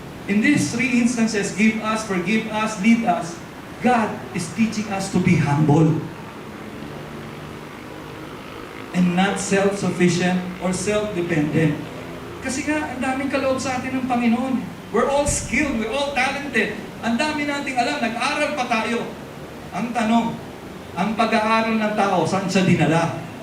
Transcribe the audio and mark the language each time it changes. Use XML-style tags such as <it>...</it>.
<en>In these three instances, give us, forgive us, lead us, God is teaching us to be humble. And not self-sufficient or self-dependent.</en> <tl>Kasi nga, ang daming kaloob sa atin ng Panginoon.</tl> <en>We're all skilled, we're all talented.</en> <tl>Ang dami nating alam, nag-aral pa tayo. Ang tanong, ang pag-aaral ng tao, saan siya dinala?</tl>